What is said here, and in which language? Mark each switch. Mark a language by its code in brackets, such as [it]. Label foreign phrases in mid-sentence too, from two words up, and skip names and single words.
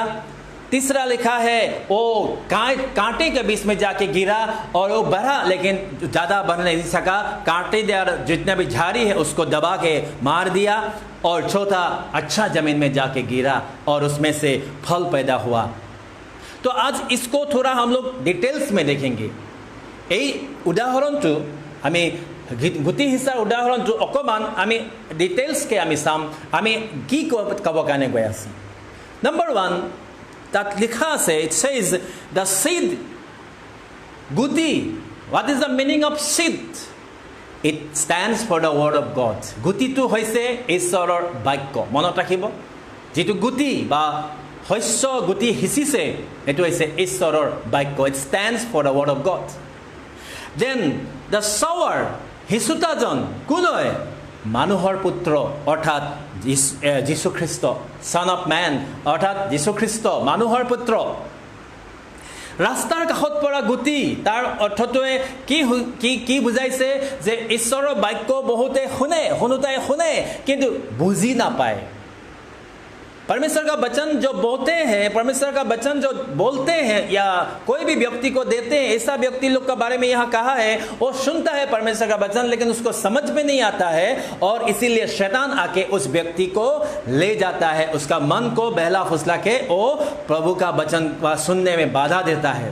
[hi] तीसरा लिखा है वो कांटे के बीच में जाके गिरा और वो बढ़ा लेकिन ज़्यादा बढ़ नहीं सका, कांटेदार जितना भी झाड़ी है उसको दबा के मार दिया। और चौथा अच्छा ज़मीन में जाके गिरा और उसमें से फल पैदा हुआ। तो आज इसको थोड़ा हम लोग डिटेल्स में देखेंगे। [as] এই উদাহৰণটো আমি গোটেই হিচাৰ উদাহৰণটো অকণমান আমি ডিটেইলছকৈ আমি চাম, আমি কি ক'ব কাৰণে গৈ আছোঁ। নম্বৰ 1 তাত লিখা আছে, [en] it says the seed, [as] গুটি। [en] What is the meaning of seed? It stands for the word of God. [as] গুটিটো হৈছে ঈশ্বৰৰ বাক্য। মনত ৰাখিব, যিটো গুটি বা শস্য গুটি সিঁচিছে এইটো হৈছে ঈশ্বৰৰ বাক্য। [en] It stands for the word of God. Then the sower, [as] হিচুতাজন কোন হয়? মানুহৰ পুত্ৰ অৰ্থাৎ যীশু খ্ৰীষ্ট, [en] son of man [as] অৰ্থাৎ যীশু খ্ৰীষ্ট মানুহৰ পুত্ৰ। ৰাস্তাৰ কাষত পৰা গুটি, তাৰ অৰ্থটোৱে কি বুজাইছে? যে ঈশ্বৰৰ বাক্য বহুতে শুনে কিন্তু বুজি নাপায়। [hi] परमेश्वर का वचन जो बोलते हैं, परमेश्वर का वचन जो बोलते हैं या कोई भी व्यक्ति को देते हैं, ऐसा व्यक्ति लोग के बारे में यहाँ कहा है, वो सुनता है परमेश्वर का वचन लेकिन उसको समझ में नहीं आता है, और इसीलिए शैतान आके उस व्यक्ति को ले जाता है, उसका मन को बहला फुसला के वो प्रभु का वचन सुनने में बाधा देता है।